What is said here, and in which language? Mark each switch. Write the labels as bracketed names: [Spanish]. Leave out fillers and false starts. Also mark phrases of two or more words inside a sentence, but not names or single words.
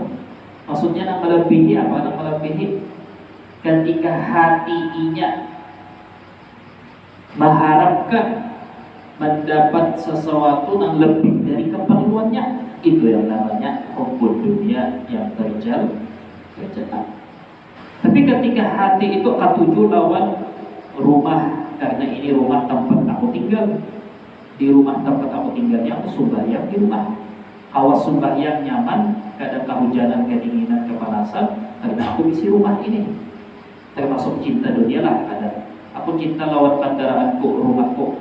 [Indonesian] Maksudnya yang melebihi apa? Yang melebihi ketika hatinya mengharapkan mendapat sesuatu yang lebih dari keperluannya, itu yang namanya [Arabic] hubbud dunia [Indonesian] yang tercela. [Banjar] Tapi ketika hati itu katuju lawan rumah, karena ini rumah tempat aku tinggal, di rumah tempat aku tinggalnya aku sembahyang di rumah, awas sembahyang nyaman, kadang kehujanan, kedinginan, kepanasan, karena aku isi rumah ini. Termasuk cinta dunia lah ada. Aku cinta lawan kendaraanku, rumahku.